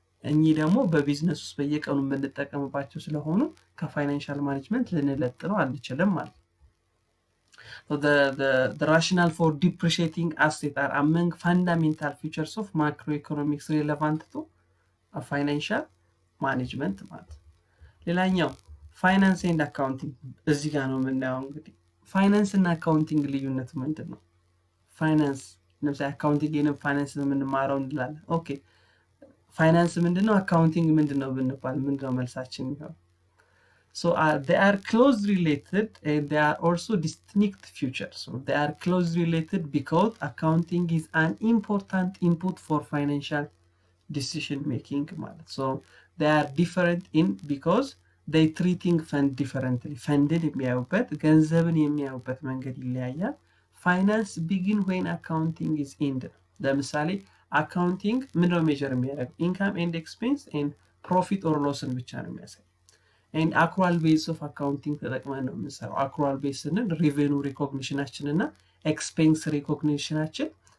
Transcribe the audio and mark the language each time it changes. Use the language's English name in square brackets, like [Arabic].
[Amharic] እኚህ ደግሞ በቢዝነስ ውስጥ በየቀኑ የምንጠቀምባቸው ስለሆኑ ከፋይናንሻል ማኔጅመንት ልንለጥነው አንችልም ማለት ነው። [English] So the rationale for depreciating assets are among fundamental features of macroeconomics relevant to a financial management [Amharic] ማለት። ሌላኛው ፋይናንስ ኤንድ አካውንቲንግ እዚህ ጋር ነው የምናየው። እንግዲህ ፋይናንስ እና አካውንቲንግ ልዩነት ምንድን ነው? ፋይናንስ ለምሳሌ አካውንቲንግ እና ፋይናንስ የምንማረው እንላለን። ኦኬ ፋይናንስ ምንድነው? አካውንቲንግ ምንድነው ብንባል ምንድነው መልሳችን የሚሆነው? [English] So they are closely related and they are also distinct features. So they are closely related because accounting is an important input for financial decision making ማለት። So they are different in because they treating fund differently. [Amharic] ፈንድን የሚያዩበት ገንዘብን የሚያዩበት መንገድ ይለያያል። ፋይናንስ [English] begin when accounting is end። [Amharic] ለምሳሌ አካውንቲንግ ምንድነው ሜጀር የሚያደርገው? ኢንካም ኤንድ ኤክስፔንስ ኤንድ ፕሮፊት ኦር ሎስን ብቻ ነው የሚያሳይ። [English] and accrual base of accounting [Amharic] ተጠቅመን ነው የምንሰራው። accrual base ስንል revenue recognitionችን እና expense recognitionችን